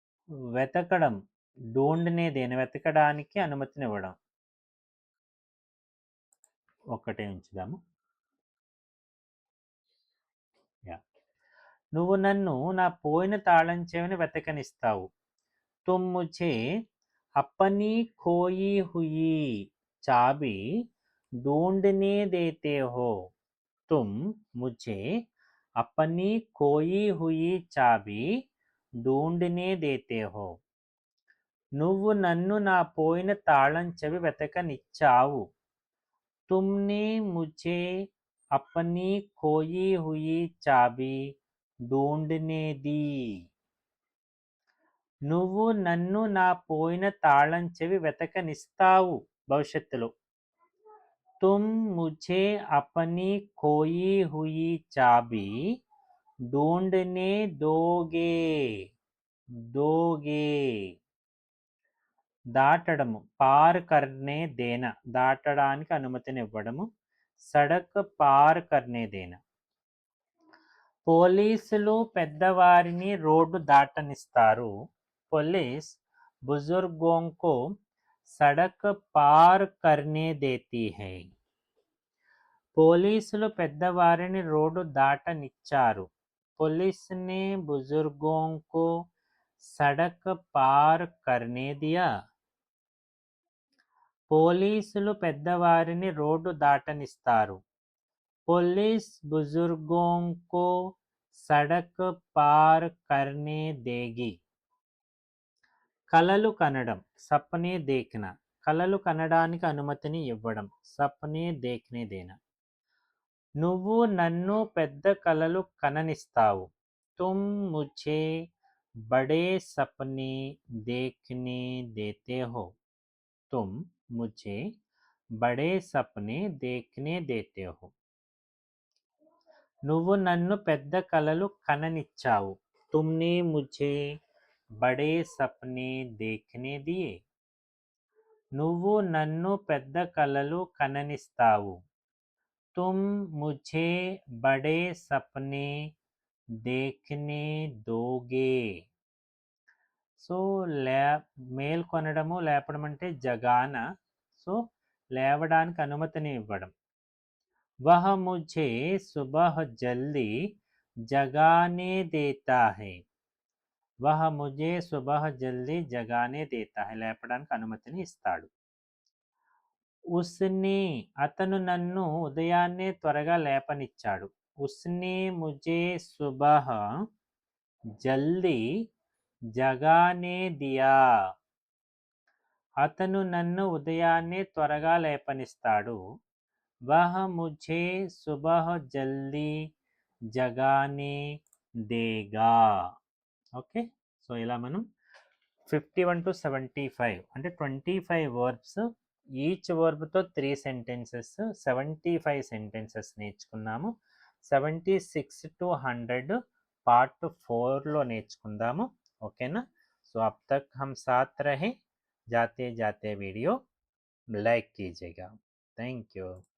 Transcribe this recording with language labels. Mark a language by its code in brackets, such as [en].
[te] వెతకడం, [hi] ఢూంఢనే దేనా, [te] వెతకడానికి అనుమతినివ్వడం. ఒక్కటే ఉంచుదాము. నువ్వు నన్ను నా పోయిన తాళం చెవిని వెతకనిస్తావు. [hi] తుమ్ ముझे अपनी खोई हुई चाबी ढूंढने देते हो. तुम मुझे अपनी खोई हुई चाबी ढूंढने देते हो. [te] నువ్వు నన్ను నా పోయిన తాళం చెవి వెతకనిచ్చావు. [hi] तुमने मुझे अपनी खोई हुई चाबी ढूंढने दी. [te] నువ్వు నన్ను నా పోయిన తాళం చెవి వెతకనిస్తావు భవిష్యత్తులో. [hi] तुम मुझे अपनी खोई हुई चाबी ढूंढने दोगे, दोगे. [te] దాటడము, [hi] పార్ కర్నే దేనా, [te] దాటడానికి అనుమతినివ్వడము. [hi] సడక్ పార్ కర్నే దేనా. [te] పోలీసులు పెద్దవారిని రోడ్డు దాటనిస్తారు. [hi] पुलिस बुजुर्गों को सड़क पार करने देती है. [te] పోలీసులు పెద్దవారిని రోడ్డు దాటనిచ్చారు. [hi] पुलिस ने बुजुर्गों को सड़क पार करने दिया. [te] పోలీసులు పెద్దవారిని రోడ్డు దాటనిస్తారు. [hi] पुलिस बुजुर्गों को सड़क पार करने देगी. కలలు కనడం, సప్నే దేఖ్నా, కలలు కనడానికి అనుమతిని ఇవ్వడం. సప్నే దేఖ్నే దేనా. [te] నువ్వు నన్ను పెద్ద కలలు కననిస్తావు. [hi] तुम मुझे बड़े सपने देखने देते हो. तुम मुझे बड़े सपने देखने देते हो. [te] నువ్వు నన్ను పెద్ద కలలు కననిచ్చావు. [hi] तुमने मुझे बड़े सपने देखने दिए. [te] నువ్వు నన్ను పెద్ద కలలు కననిస్తావు. [hi] तुम मुझे बड़े सपने देखने दोगे. [te] సో మేల్కొనడము లేపడం అంటే జగాన. సో లేవడానికి అనుమతిని ఇవ్వడం. [hi] वह मुझे सुबह जल्दी जगाने देता है. वह मुझे सुबह जल्दी जगाने देता है. [te] లేపడానికి అనుమతిని ఇస్తాడు. [hi] उसने [te] అతను నన్ను ఉదయాన్నే త్వరగా లేపనిచ్చాడు. [hi] उसने मुझे सुबह जल्दी जगाने दिया. [te] అతను నన్ను ఉదయాన్నే త్వరగా లేపనిస్తాడు. [hi] वह मुझे सुबह जल्दी जगाने देगा. [en] Okay. [te] సో ఇలా మనం 51 to 75 అంటే 25 వర్బ్స్, [en] each వర్బ్తో 3 sentences, [te] 75 సెంటెన్సెస్ నేర్చుకున్నాము. 76 to 100 పార్ట్ 4లో నేర్చుకుందాము. ఓకేనా? [hi] సో అబ్ తక్ హమ్ సాత్ రహే. जाते जाते वीडियो लाइक कीजिएगा. Thank you.